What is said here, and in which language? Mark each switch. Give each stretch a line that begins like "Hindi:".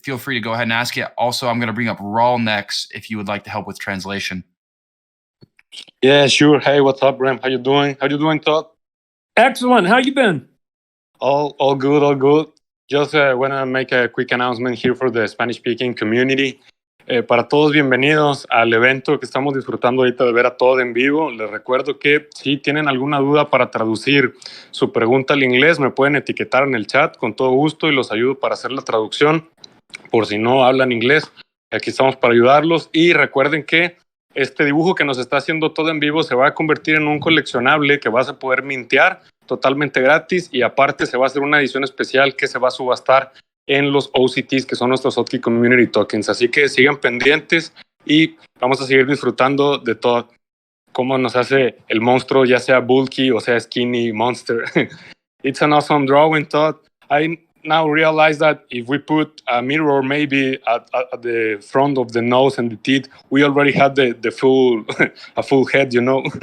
English: Feel free to go ahead and ask it. Also, I'm going to bring up Raul next if you would like to help with translation. Yeah, sure. Hey, what's up, Rem? How you doing? How you doing, Todd? Excellent. How you been? All good, all good. Just want to make a quick announcement here for the Spanish-speaking community.
Spanish: Para todos, bienvenidos al evento que estamos disfrutando ahorita de ver a Todd en vivo. Les recuerdo que si tienen alguna duda para traducir su pregunta al inglés, me pueden etiquetar en el chat con todo gusto y los ayudo para hacer la traducción. Por si no hablan inglés, aquí estamos para ayudarlos. Y recuerden que este dibujo que nos está haciendo todo en vivo se va a convertir en un coleccionable que vas a poder mintear totalmente gratis y aparte se va a hacer una edición especial que se va a subastar en los OCTs, que son nuestros OddKey Community Tokens. Así que sigan pendientes y vamos a seguir disfrutando de todo cómo nos hace el monstruo, ya sea bulky o sea skinny monster.
English: It's an awesome drawing, Todd. I now realize that if we put a mirror maybe at the front of the nose and the teeth, we already had the full a full head, you know.